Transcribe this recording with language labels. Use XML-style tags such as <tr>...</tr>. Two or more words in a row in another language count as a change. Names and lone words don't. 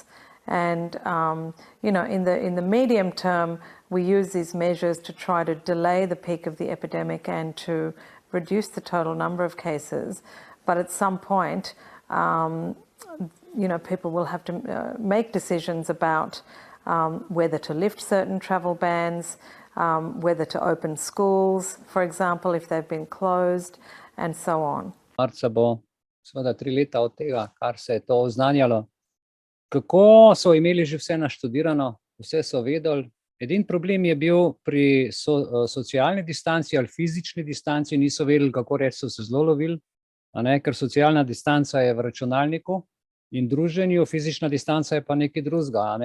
<en>And, you know, in the medium term, we use these measures to try to delay the peak of the epidemic and to reduce the total number of cases. But at some point, you know, people will have to make decisions about whether to lift certain travel bans, whether to open schools, for example, if they've been closed, and so on.</en> <sl>Marca bo seveda 3 leta od tega, kar se je to oznanjalo. Kako so imeli že vse naštudirano, vse so vedeli. Edini problem je bil pri socialni distanci ali fizični distanci, niso vedeli, kako reči, so se zelo lovili, ker socialna distanca je v računalniku in druženju, fizična distanca je pa nekaj drugega.</sl>